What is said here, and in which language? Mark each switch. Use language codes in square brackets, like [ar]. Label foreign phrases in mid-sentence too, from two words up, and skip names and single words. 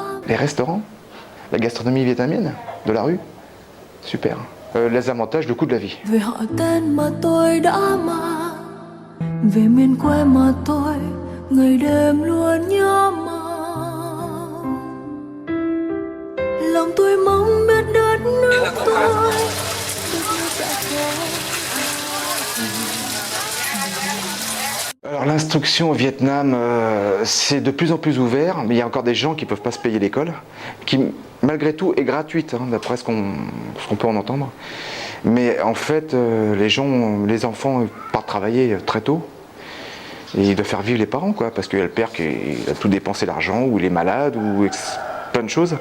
[fr] Les restaurants, la gastronomie vietnamienne, de la rue, super. Les avantages, le coût de la vie. [vi] Về họ tên mà tôi đã mang, về miền quê mà tôi ngày đêm luôn nhớ mong. Lòng tôi mong biết đất nước tôi. [fr] Alors l'instruction au Vietnam, c'est de plus en plus ouvert, mais il y a encore des gens qui ne peuvent pas se payer l'école, qui malgré tout est gratuite, d'après ce qu'on peut en entendre. Mais en fait, les enfants partent travailler très tôt, et ils doivent faire vivre les parents, quoi, parce qu'il y a le père qui a tout dépensé l'argent, ou il est malade, ou plein de choses.